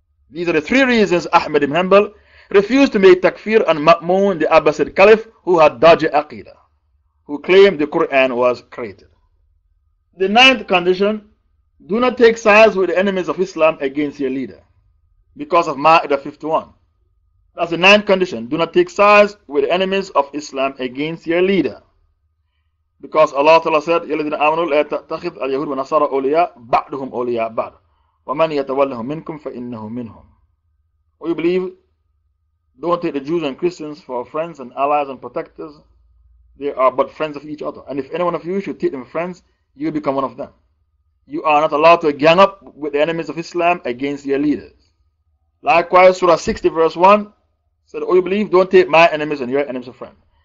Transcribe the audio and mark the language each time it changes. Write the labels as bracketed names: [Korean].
[English] These are the 3 reasons Ahmad ibn Hanbal refused to make takfir on Ma'mun, the Abbasid Caliph, who had dodgy aqidah, who claimed the Quran was created. The 9th condition, do not take sides with the enemies of Islam against your leader, because of Ma'idah 51. That's the 9th condition. Do not take sides with the enemies of Islam against your leader. Because Allah Ta'ala said, [Arabic] يَا الَّذِينَ آمَنُوا لَا تَتَّخِذْ الْيَهُودَ وَالنَّصَارَى أَوْلِيَاءَ بَعْضُهُمْ أَوْلِيَاءَ بَعْضٍ وَمَنْ يَتَوَلَّهُم مِّنكُمْ فَإِنَّهُ مِنْهُمْ. [English] Or you believe, don't take the Jews and Christians for friends and allies and protectors. They are but friends of each other. And if any one of you should take them friends, you become one of them. You are not allowed to gang up with the enemies of Islam against your leaders. Likewise, Surah 60 verse 1 said, oh, you believe, don't take my enemies and your enemies a friend.